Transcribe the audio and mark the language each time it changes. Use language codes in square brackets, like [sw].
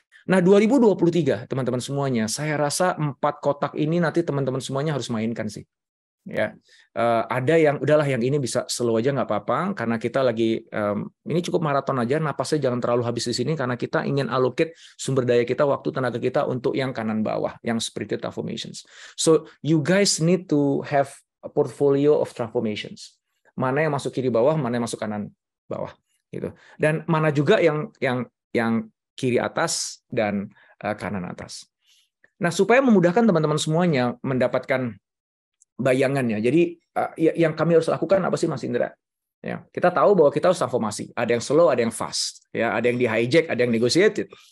[id] Nah, 2023 teman-teman semuanya, saya rasa 4 kotak ini nanti teman-teman semuanya harus mainkan sih. Ya, ada yang udahlah yang ini bisa slow aja nggak apa-apa karena kita lagi ini cukup maraton aja, napasnya jangan terlalu habis di sini karena kita ingin allocate sumber daya kita, waktu, tenaga kita untuk yang kanan bawah, yang [en] spirited transformations. So you guys need to have a portfolio of transformations. [id] Mana yang masuk kiri bawah, mana yang masuk kanan bawah, gitu. Dan mana juga yang kiri atas dan kanan atas. Nah, supaya memudahkan teman-teman semuanya mendapatkan bayangannya. Jadi yang kami harus lakukan apa sih, Mas Indra? Ya, kita tahu bahwa kita harus transformasi. Ada yang slow, ada yang fast. Ya, ada yang di hijack, ada yang negotiated.